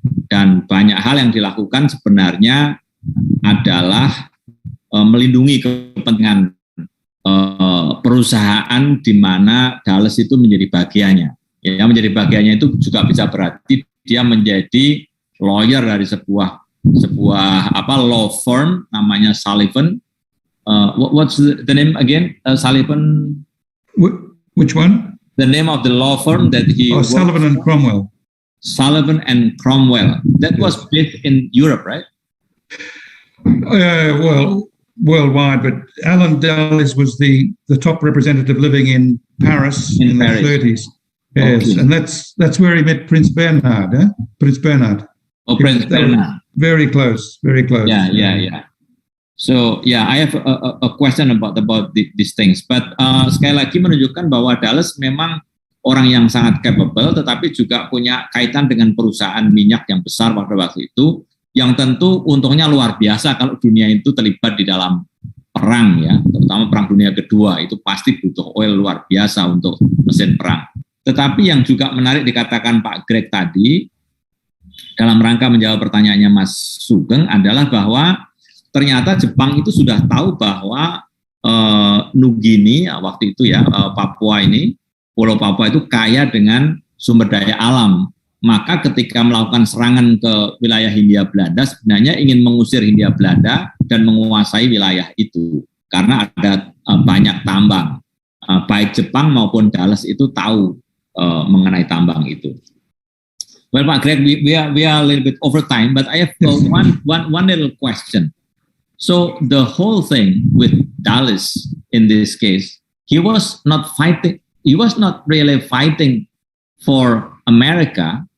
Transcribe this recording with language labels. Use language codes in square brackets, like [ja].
[id] Dan banyak hal yang dilakukan sebenarnya adalah melindungi kepentingan perusahaan di mana Dulles itu menjadi bagiannya. Ya, menjadi bagiannya itu juga bisa berarti dia menjadi lawyer dari sebuah law firm namanya Sullivan. [en] What's the name again? Sullivan. Which one? The name of the law firm that he. Oh, Sullivan and Cromwell. Sullivan and Cromwell. That was based in Europe, right? Well, worldwide, but Alan Dulles was the top representative living in Paris in the 30s. Yes, okay. And that's where he met Prince Bernhard. Prince Bernhard. Oh, Prince Bernhard. Very close, very close. Yeah. So I have a question about these things. [id] But sekali lagi menunjukkan bahwa Dulles memang orang yang sangat capable, tetapi juga punya kaitan dengan perusahaan minyak yang besar pada waktu itu, yang tentu untungnya luar biasa kalau dunia itu terlibat di dalam perang, ya, terutama Perang Dunia Kedua, itu pasti butuh oil luar biasa untuk mesin perang. Tetapi yang juga menarik dikatakan Pak Greg tadi, dalam rangka menjawab pertanyaannya Mas Sugeng, adalah bahwa ternyata Jepang itu sudah tahu bahwa New Guinea waktu itu, ya, Papua ini, Pulau Papua itu kaya dengan sumber daya alam. Maka ketika melakukan serangan ke wilayah Hindia Belanda, sebenarnya ingin mengusir Hindia Belanda dan menguasai wilayah itu. Karena ada banyak tambang. Baik Jepang maupun Dulles itu tahu mengenai tambang itu. [en] Well, Pak Greg, we are a little bit over time, but I have one little question. So the whole thing with Dulles in this case, he was not fighting. he was not really fighting for America,